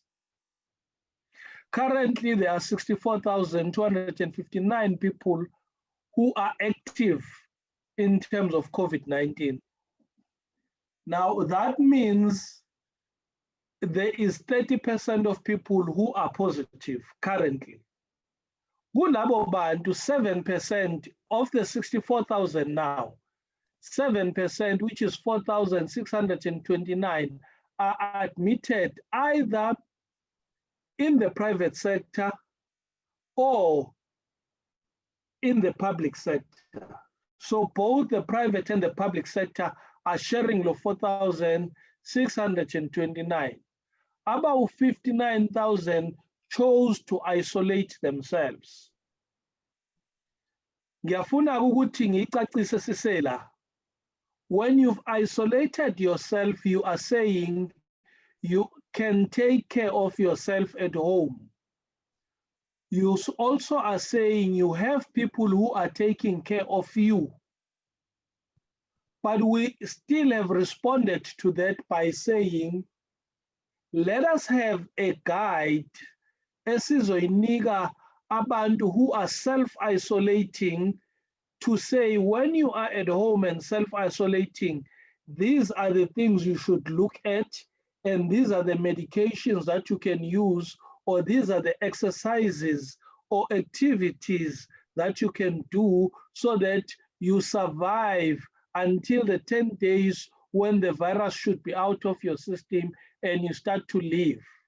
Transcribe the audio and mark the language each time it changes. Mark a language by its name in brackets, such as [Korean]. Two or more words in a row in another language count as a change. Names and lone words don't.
[English] Currently, there are 64,259 people who are active in terms of COVID-19. Now, that means there is 30% of people who are positive currently. [Zulu] Kulabo bantu [English] 7% of the 64,000 now, 7%, which is 4,629, are admitted either in the private sector or in the public sector. So both the private and the public sector are sharing the 4,629. About 59,000 chose to isolate themselves. [Zulu] Ngiyafuna ukuthi ngicacise sisela. [English] When you've isolated yourself, you are saying you can take care of yourself at home. You also are saying you have people who are taking care of you. But we still have responded to that by saying, let us have a guide [Zulu] esizoyinika abantu [English] who are self-isolating, to say when you are at home and self-isolating, these are the things you should look at, and these are the medications that you can use, or these are the exercises or activities that you can do so that you survive until the 10 days when the virus should be out of your system and you start to live.